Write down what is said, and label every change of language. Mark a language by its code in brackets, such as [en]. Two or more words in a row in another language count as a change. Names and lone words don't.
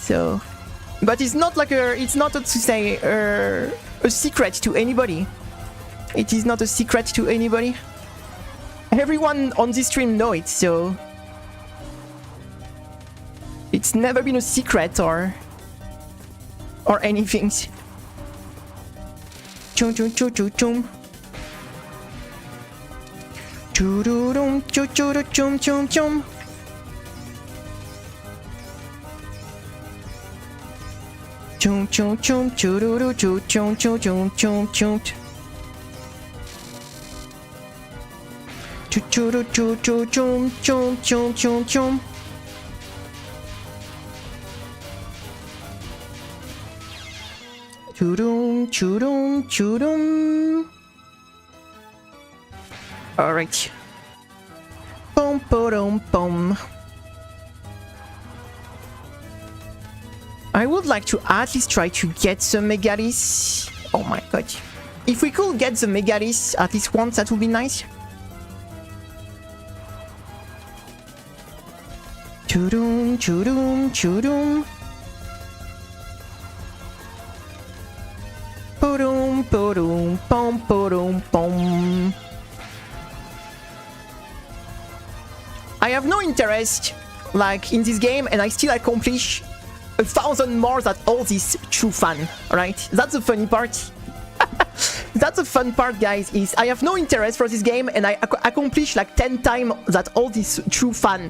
[en] So, but it's not like it's not to say a secret to anybody. It is not a secret to anybody. Everyone on this stream know it, so it's never been a secret or anything. Chum chum chum chum chum. Chum chum chum chum chum. Chum chum chum chururu chum chum chum chum chum chum. Churu chum chum chum chum chum chum chum. Churum churum churum. All right. Pom pom pom. I would like to at least try to get some megalis. Oh my god. If we could get the megalis at least once, that would be nice. Churum churum churum. Porum porum pom porum pom. I have no interest like in this game, and I still accomplish 1,000 more than all this true fun, right? That's the funny part. That's the fun part, guys, is I have no interest for this game, and I accomplish like 10 times that all this true fun.